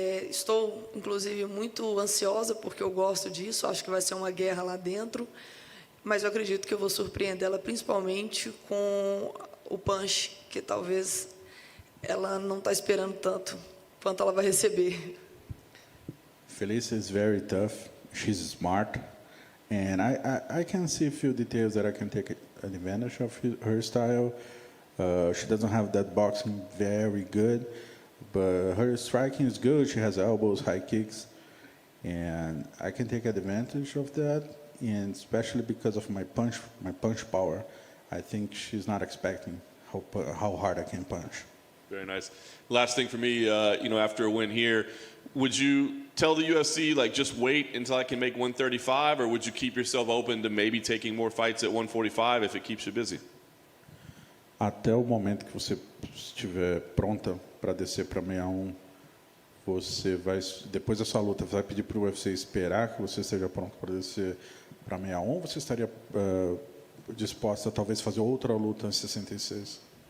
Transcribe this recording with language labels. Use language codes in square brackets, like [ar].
[pt] Estou, inclusive, muito ansiosa, porque eu gosto disso, acho que vai ser uma guerra lá dentro. Mas eu acredito que eu vou surpreender ela principalmente com o punch, que talvez ela não está esperando tanto quanto ela vai receber. [en] Felicia is very tough. She's smart. And I can see a few details that I can take advantage of her style. She doesn't have that boxing very good, but her striking is good. She has elbows, high kicks, and I can take advantage of that. And especially because of my punch power, I think she's not expecting how hard I can punch. Very nice. Last thing for me, after a win here, would you tell the UFC, just wait until I can make 135, or would you keep yourself open to maybe taking more fights at 145 if it keeps you busy? [pt] Até o momento que você estiver pronta para descer para 61, você vai, depois dessa luta, vai pedir para o UFC esperar que você esteja pronto para descer para 61, ou você estaria disposta a talvez fazer outra luta em 66?